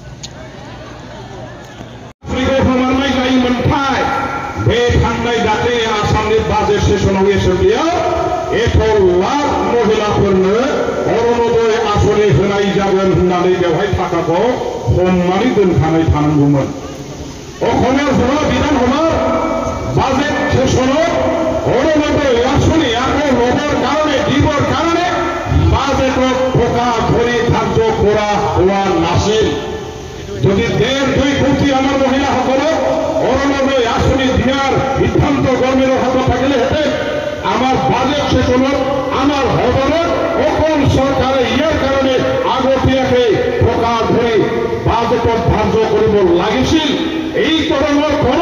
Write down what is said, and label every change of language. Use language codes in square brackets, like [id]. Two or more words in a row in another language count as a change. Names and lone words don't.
[brx] हमारनाय जायोमोनथाय बे थांनाय दाख्लै आसामनि बाजेट सेसनाव एसेम्ब्लियाव 1 लाख महिलाफोरनो अरुणोदय आसनि होनाय जागोन होननानै बेवहाय थाखाखौ हमनानै दोनखानाय थानांगौमोन [as] অসমের হল বিধান হল বাজেট সেশনত অৰুণোদয় আঁচনি আকৌ লবৰ কাৰণে দিবৰ কাৰণে বাজেটত টকা ধৰি ধাৰ্য কৰা হোৱা নাছিল যদি 1.5-2 কোটি আমাৰ মহিলাসকলক অৰুণোদয় আঁচনি দিয়াৰ সিদ্ধান্ত গভৰ্ণমেণ্টৰ হাতত থাকিলেহেঁতেন আমাৰ বাজেট সেশনত আমাৰ সদনত অকল চৰকাৰে ইয়াৰ কাৰণে আগতীয়াকৈ টকা ধৰি বাজেটত ধাৰ্য কৰিব লাগিছিল এই ধৰণৰ কোনো